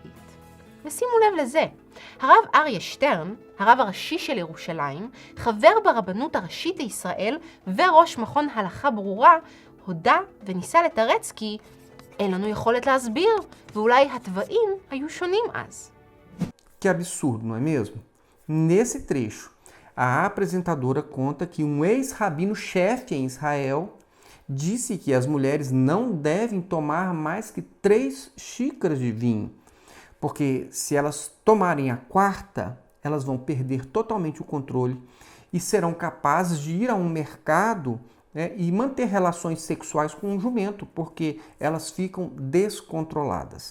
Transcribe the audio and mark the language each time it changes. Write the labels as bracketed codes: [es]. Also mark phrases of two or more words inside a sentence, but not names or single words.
[he] ושימו לב לזה, הרב אריה שטרן, הרב הראשי של ירושלים, חבר ברבנות הראשית לישראל וראש מכון הלכה ברורה, הודה וניסה לתרץ כי אין לנו יכולת להסביר, ואולי התוואים היו שונים אז. [pt] Que absurdo, não é mesmo? Nesse trecho, a apresentadora conta que um ex-rabino-chefe em Israel disse que as mulheres não devem tomar mais que 3 xícaras de vinho, porque se elas tomarem a quarta, elas vão perder totalmente o controle e serão capazes de ir a um mercado, né, e manter relações sexuais com um jumento, porque elas ficam descontroladas.